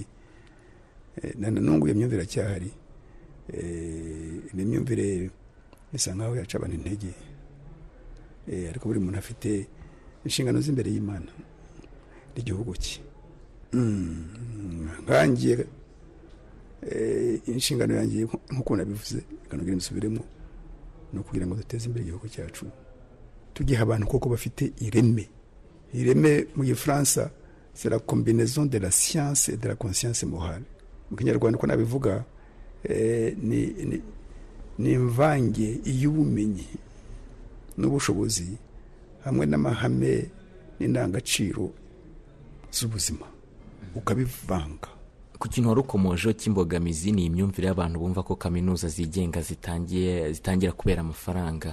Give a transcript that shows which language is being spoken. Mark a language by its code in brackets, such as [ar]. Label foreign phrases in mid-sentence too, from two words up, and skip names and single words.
[rw] Nanone iyo myumvire cyahari, ni myumvire bisa nkaho yaca abantu intege, ariko buri muntu afite inshingano z'imbere y'Imana n'igihugu cye. Nkangiye inshingano yanjye nk'uko nabivuze, kanogira imisubiremo, no kugira ngo duteze imbere igihugu cyacu, tugiha abantu koko bafite ireme mu Gifaransa [fr] c'est la combinaison de la science et de la conscience morale. [rw] Mu Kinyarwanda ko nabivuga, ni imvange y'ubumenyi n'ubushobozi hamwe n'amahame n'indangagaciro z'ubuzima, ukabivanga. Ku kintu warukomoje cy'imbogamizi ni imyumvire y'abantu bumva ko kaminuza zigenga zitangira kubera amafaranga.